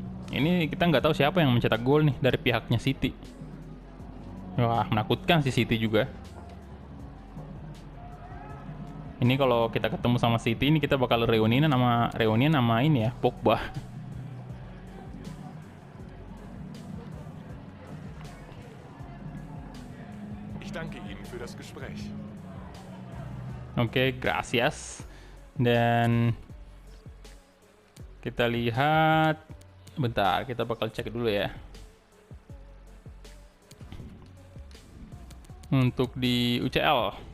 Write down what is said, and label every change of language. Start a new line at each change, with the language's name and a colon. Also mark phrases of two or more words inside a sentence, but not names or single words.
Indonesian: Ini kita nggak tahu siapa yang mencetak gol nih dari pihaknya City. Wah, menakutkan si City juga. Ini kalau kita ketemu sama City ini kita bakal reunian sama ini ya, Pogba.
German: Ich danke Ihnen für das Gespräch.
Indonesian: Oke, gracias. Dan kita lihat, bentar, kita bakal cek dulu ya. Untuk di UCL.